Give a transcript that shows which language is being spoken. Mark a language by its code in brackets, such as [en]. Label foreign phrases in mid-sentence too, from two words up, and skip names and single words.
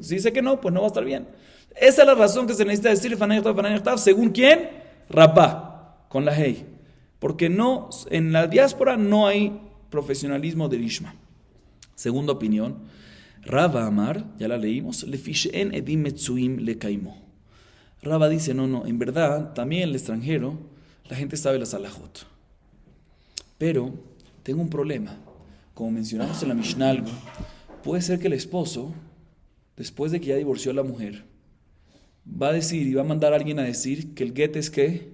[es] Si dice que no, pues no va a estar bien. Esa es la razón que se necesita decir, ¿según quién? Rabá, con la hey. Porque no, en la diáspora no hay profesionalismo de lishma. Segunda opinión, Rabba Amar, ya la leímos, [he] לפי שאין עדים מצויין לקיימו. [es] Rabba dice, no, en verdad, también en el extranjero, la gente sabe las halajot. Pero tengo un problema. Como mencionamos en la Mishnah algo, puede ser que el esposo, después de que ya divorció a la mujer, va a decir y va a mandar a alguien a decir que el get es ¿qué?